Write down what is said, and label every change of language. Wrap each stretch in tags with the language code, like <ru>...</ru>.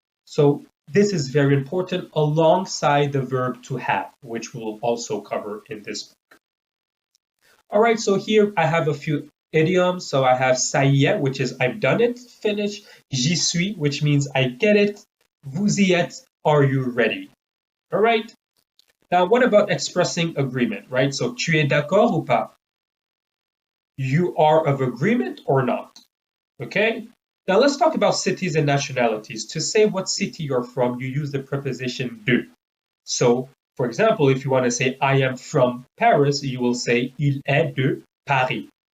<en>So this is very important alongside the verb to have, which we'll also cover in this book. All right, so here I have a few idioms. So I have</en> <fr>ça y est,</fr> <en>which is I've done it, finish.</en> <fr>J'y suis,</fr> <en>which means I get it.</en> <fr>Vous y êtes,</fr> <en>are you ready? All right. Now, what about expressing agreement, right? So</en> <fr>tu es d'accord ou pas?</fr> <en>You are of agreement or not? Okay. Now let's talk about cities and nationalities. To say what city you're from, you use the preposition de. So, for example, if you want to say I am from Paris, you will say</en> <fr>il est de Paris.</fr>